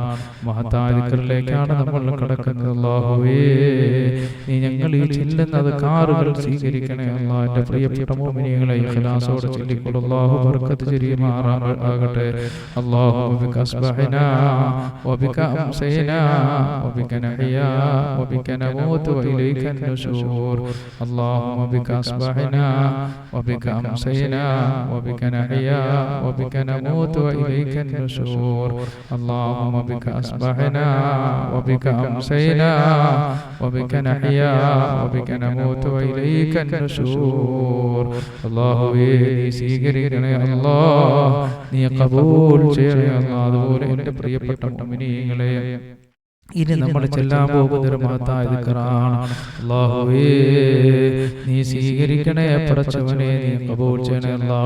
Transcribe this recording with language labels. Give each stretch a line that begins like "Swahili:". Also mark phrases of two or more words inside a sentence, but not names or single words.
Malayalam: മഹത്തായ ദിക്റിലേക്കാണ് നമ്മൾ കടക്കുന്നത്. അല്ലാഹുവേ, നീ ഞങ്ങൾ ഈ ചെല്ലുന്നത് കാറുകൾ സ്വീകരിക്കണേ അല്ലാഹ്. എൻ്റെ പ്രിയപ്പെട്ട മുഅ്മിനീങ്ങളെ, ഇഖ്ലാസോടെ ചൊല്ലിക്കൊള്ളു. അല്ലാഹു ബർക്കത്ത് ചൊരിയുമാറാകട്ടെ.
Arabic: اللهم بك أصبحنا وبك أمسينا وبك نحيا وبك نموت وإليك النشور. اللهم بك أصبحنا وبك أمسينا وبك نحيا وبك نموت وإليك النشور. اللهم بك أصبحنا وبك أمسينا وبك نحيا وبك نموت وإليك النشور.
Malayalam: അല്ലാഹുവേ, നീ സ്വീകരിക്കണേ അല്ലാഹ്, നീ കബൂൽ ചെയ്യണേ അല്ലാഹ്. അതുപോലെ എൻ്റെ പ്രിയപ്പെട്ട മുഅ്മിനീങ്ങളെ, ഇനി നമ്മൾ ചെല്ലാൻ പോകുന്ന ഒരു മഹത്തായ ദിക്റാണ്. അല്ലാഹുവേ, നീ സ്വീകരിക്കണേ പടച്ചവനെ, നീ കബൂൽ ചെയ്യണേ അല്ലാഹ്.